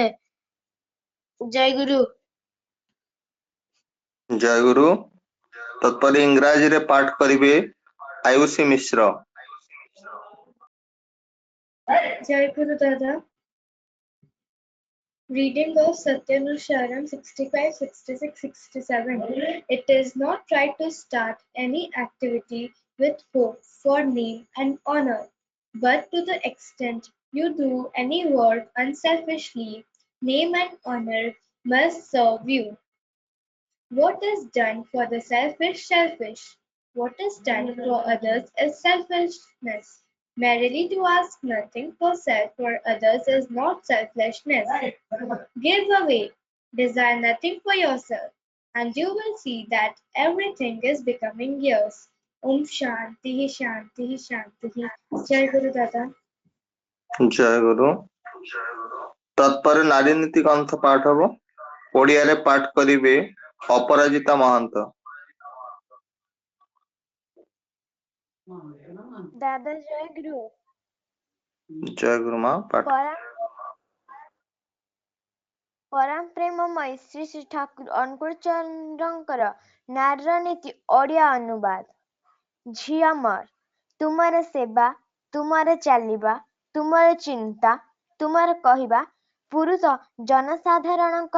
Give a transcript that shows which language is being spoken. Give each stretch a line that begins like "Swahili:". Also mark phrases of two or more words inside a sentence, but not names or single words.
Odia: ଜୟ ଗୁରୁ। ଜୟ ଗୁରୁ ତତ୍ପର ଇଂରାଜୀ ରେ ପାଠ କରିବେ ଆୟୁଷୀ ମିଶ୍ର। ଜୟ ଗୁରୁ ଦାଦା।
English: Reading of Satyanusharam 65, 66, 67. It is not right to start any activity with hope for name and honor, but to the extent you do any work unselfishly, name and honor must serve you. What is done for the selfish, selfish. What is done for others is selfishness. Merely to ask nothing for self or others is not selfishness. Give away, desire nothing for yourself, and you will see that everything is becoming yours.
Sanskrit: ओम् शान्ति शान्ति शान्ति.
Odia: ଜୟ ଗୁରୁ ଦାଦା. ଜୟ ଗୁରୁ। ତତ୍ପରେ ନାରୀ ନୀତି ଗ୍ରନ୍ଥ ପାଠ ହବ। ଓଡ଼ିଆରେ ପାଠ କରିବେ ଅପରାଜିତା ମହାନ୍ତ। ଦାଦା ଜୟ ଗୁରୁ। ଜୟ ଗୁରୁ ମା ପାଠ। ପରମ ପ୍ରେମମୟ ଶ୍ରୀ ଶ୍ରୀ ଠାକୁର ଅନୁକୂଳ ଚନ୍ଦ୍ରଙ୍କର ନାରୀର ନୀତି ଓଡ଼ିଆ ଅନୁବାଦ। ଝିଅ ମୋର, ତୁମର ସେବା, ତୁମର ଚାଲିବା, ତୁମର ଚିନ୍ତା, ତୁମର କହିବା ପୁରୁଷ ଜନସାଧାରଣଙ୍କ